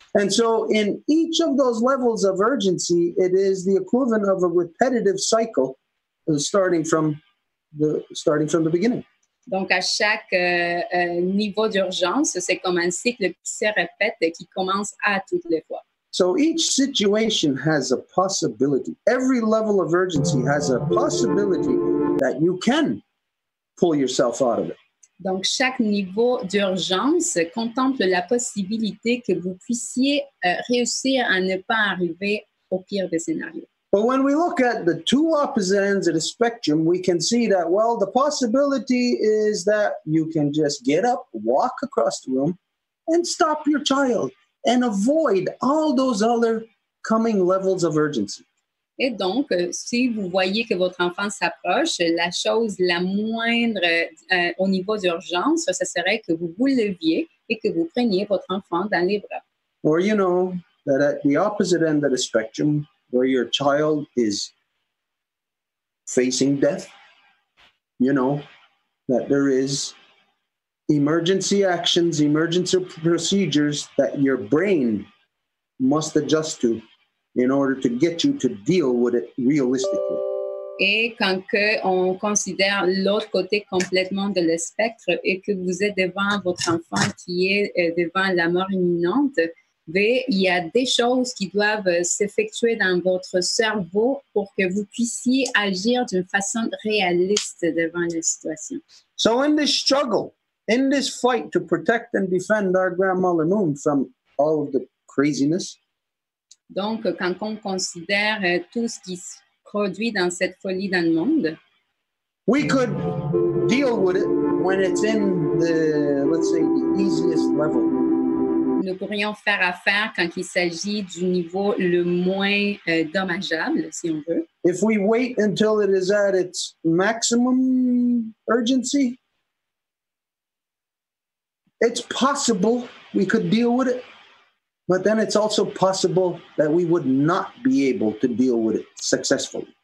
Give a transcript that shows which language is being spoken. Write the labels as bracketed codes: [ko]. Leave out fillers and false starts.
[en] And so in each of those levels of urgency, it is the equivalent of a repetitive cycle starting from the beginning. [fr] Donc, à chaque niveau d'urgence, c'est comme un cycle qui se répète et qui commence à toutes les fois. [en] So each situation has a possibility. Every level of urgency has a possibility that you can pull yourself out of it. [fr] Donc, chaque niveau d'urgence contemple la possibilité que vous puissiez réussir à ne pas arriver au pire des scénarios. [en] But when we look at the two opposite ends of the spectrum, we can see that, well, the possibility is that you can just get up, walk across the room, and stop your child and avoid all those other coming levels of urgency. [fr] Et donc, si vous voyez que votre enfant s'approche, la chose la moindre au niveau d'urgence, ce serait que vous vous leviez et que vous preniez votre enfant dans les bras. [en] Or you know that at the opposite end of the spectrum, where your child is facing death, you know that there is emergency actions, emergency procedures that your brain must adjust to in order to get you to deal with it realistically. [fr] Et quand on considère l'autre côté complètement de le spectre et que vous êtes devant votre enfant qui est devant la mort imminente, il y a des choses qui doivent s'effectuer dans votre cerveau pour que vous puissiez agir d'une façon réaliste devant la situation. [en] So in this struggle, in this fight to protect and defend our grandmother Moon from all of the craziness, [fr] donc, quand on considère tout ce qui se produit dans cette folie dans le monde, [en] we could deal with it when it's in the, let's say, the easiest level. [fr] Nous pourrions faire affaire quand il s'agit du niveau le moins dommageable, si on veut. [en] If we wait until it is at its maximum urgency, it's possible we could deal with it, but then it's also possible that we would not be able to deal with it successfully.